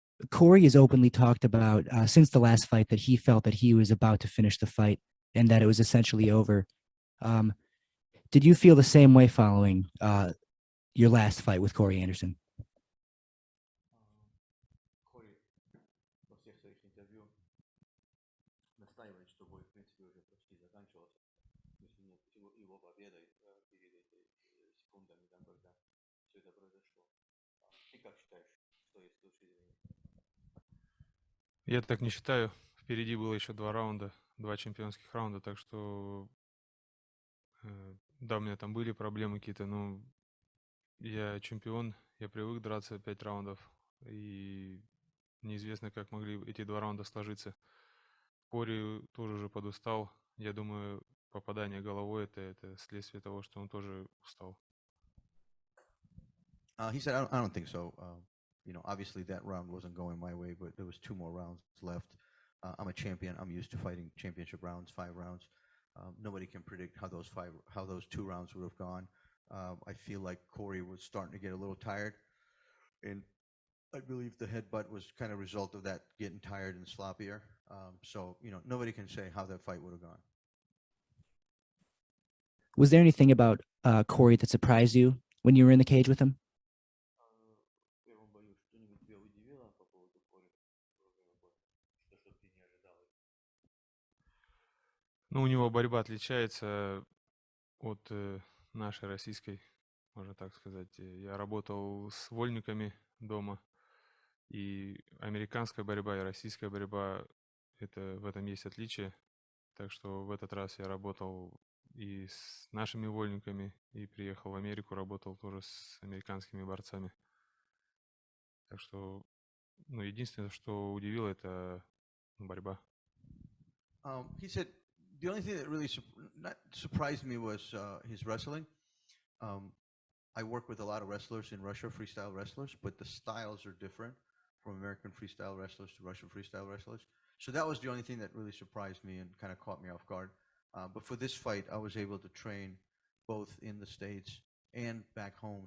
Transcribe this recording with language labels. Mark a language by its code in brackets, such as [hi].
[en] Corey has openly talked about since the last fight that he felt that he was about to finish the fight and that it was essentially over. Did you feel the same way following your last fight with Corey Anderson? [ru] Corey во всех своих интервью настаивает, что бой, в принципе, уже почти заканчивался. Если нет его победой перед этой секундами, там, когда все это произошло. Ты как считаешь, что есть точки зрения? Я так не считаю. Впереди было еще 2 раунда, 2 чемпионских раунда, так что да, у меня там были проблемы какие-то, но я чемпион, я привык драться 5 раундов, и неизвестно, как могли эти 2 раунда сложиться. Кори тоже уже подустал. Я думаю, попадание головой это следствие того, что он тоже устал. [en] He said, I don't think so. Obviously that round wasn't going my way, but there was 2 more rounds left. I'm a champion. I'm used to fighting championship rounds, 5 rounds. Nobody can predict how those 2 rounds would have gone. I feel like Corey was starting to get a little tired, and I believe the headbutt was kind of a result of that, getting tired and sloppier. So nobody can say how that fight would have gone. Was there anything about Corey that surprised you when you were in the cage with him? [ru] В первом бою что-нибудь тебя удивило по поводу Кори во время боя? Что ты не ожидал? Ну, у него борьба отличается от нашей российской, можно так сказать. Я работал с вольниками дома, и американская борьба, и российская борьба, в этом есть отличие. Так что в этот раз я работал и с нашими вольниками, и приехал в Америку, работал тоже с американскими борцами. Так что, единственное, что удивило, это борьба. [en] He said the only thing that really not surprised me was his wrestling. I work with a lot of wrestlers in Russia, freestyle wrestlers, but the styles are different from American freestyle wrestlers to Russian freestyle wrestlers. So that was the only thing that really surprised me and kind of caught me off guard. But for this fight, I was able to train both in the States and back home.